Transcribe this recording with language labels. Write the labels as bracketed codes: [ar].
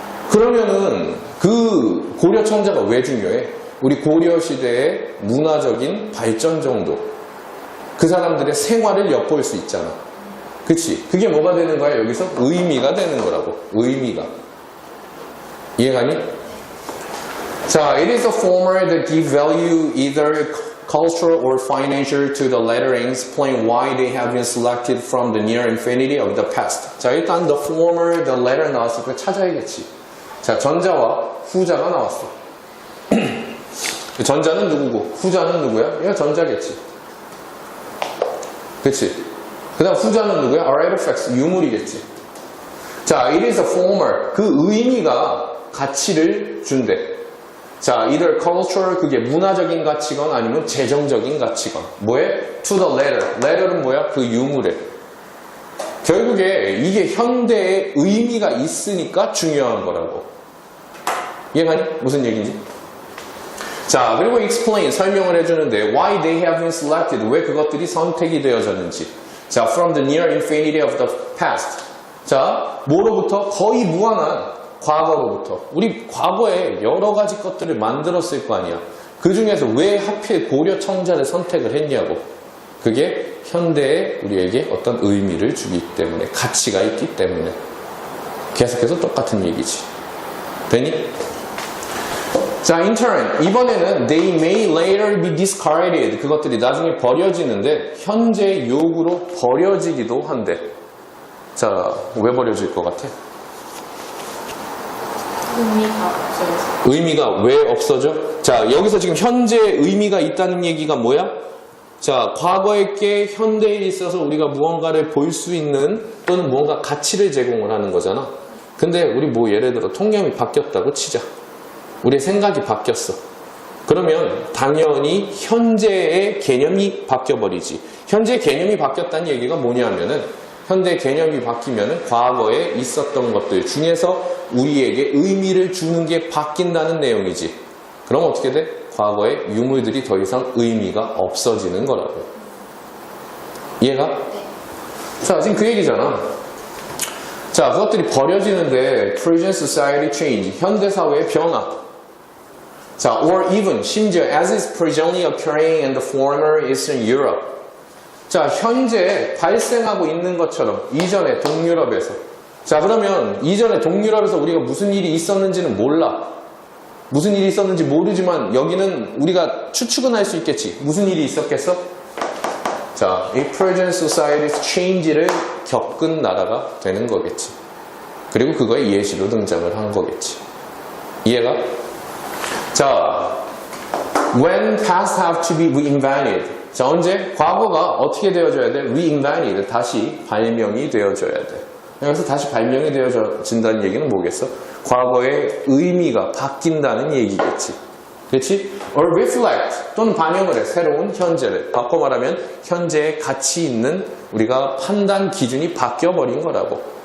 [ko] 그러면은 그 고려청자가 왜 중요해? 우리 고려시대의 문화적인 발전 정도, 그 사람들의 생활을 엿볼 수 있잖아. 그치? 그게 뭐가 되는 거야? 여기서 의미가 되는 거라고. 의미가. 이해가니? [en] 자, it is a former that give value either cultural or financial to the letterings, explain why they have been selected from the near infinity of the past. [ko] 자, 일단 [en] the former, the latter [ko] 나왔으니까 찾아야겠지. 자, 전자와 후자가 나왔어. 전자는 누구고 후자는 누구야? 얘가 전자겠지. 그치? 그 다음 후자는 누구야? artifacts, 유물이겠지. 자, [en] it is a former. [ko] 그 의미가 가치를 준대. 자, [en] either cultural, [ko] 그게 문화적인 가치건 아니면 재정적인 가치건. 뭐에? [en] to the letter. [ko] letter는 뭐야? 그 유물에. 결국에 이게 현대의 의미가 있으니까 중요한 거라고. 이해가니? 무슨 얘기인지? 자, 그리고 explain, 설명을 해주는데 [en] why they have been selected, [ko] 왜 그것들이 선택이 되어졌는지. [en] 자, from the near infinity of the past. [ko] 자, 뭐로부터? 거의 무한한 과거로부터. 우리 과거에 여러 가지 것들을 만들었을 거 아니야. 그 중에서 왜 하필 고려 청자를 선택을 했냐고. 그게 현대에 우리에게 어떤 의미를 주기 때문에, 가치가 있기 때문에. 계속해서 똑같은 얘기지. 되니? [en] 자, in turn, [ko] 이번에는 [en] they may later be discarded. [ko] 그것들이 나중에 버려지는데 현재의 요구로 버려지기도 한대. 자, 왜 버려질 것 같아? 의미가 없어요. 의미가 왜 없어져? 자, 여기서 지금 현재 의미가 있다는 얘기가 뭐야? 자, 과거의 게 현대에 있어서 우리가 무언가를 볼 수 있는 또는 무언가 가치를 제공을 하는 거잖아. 근데 우리 뭐 예를 들어 통념이 바뀌었다고 치자. 우리의 생각이 바뀌었어. 그러면 당연히 현재의 개념이 바뀌어버리지. 현재 개념이 바뀌었다는 얘기가 뭐냐면은 현대 개념이 바뀌면은 과거에 있었던 것들 중에서 우리에게 의미를 주는 게 바뀐다는 내용이지. 그럼 어떻게 돼? 과거의 유물들이 더 이상 의미가 없어지는 거라고. 이해가? 네. 자, 지금 그 얘기잖아. 자, 그것들이 버려지는데 [en] present society change, [ko] 현대사회의 변화. [en] 자, or even, [ko] 심지어 [en] as is presently occurring in the former Eastern Europe. [ko] 자, 현재 발생하고 있는 것처럼 이전에 동유럽에서. 자, 그러면 이전에 동유럽에서 우리가 무슨 일이 있었는지는 몰라. 무슨 일이 있었는지 모르지만 여기는 우리가 추측은 할 수 있겠지. 무슨 일이 있었겠어? 자, 이 [en] present society's change [ko] 를 겪은 나라가 되는 거겠지. 그리고 그거의 예시로 등장을 한 거겠지. 이해가? [en] 자, when past have to be reinvented. [ko] 자, 언제? 과거가 어떻게 되어져야 돼? [en] reinvented. [ko] 다시 발명이 되어져야 돼. 그래서 다시 발명이 되어진다는 얘기는 뭐겠어? 과거의 의미가 바뀐다는 얘기겠지. 그렇지? [en] or reflect [ko] 또는 반영을 해. 새로운 현재를. 바꿔 말하면 현재의 가치 있는 우리가 판단 기준이 바뀌어버린 거라고.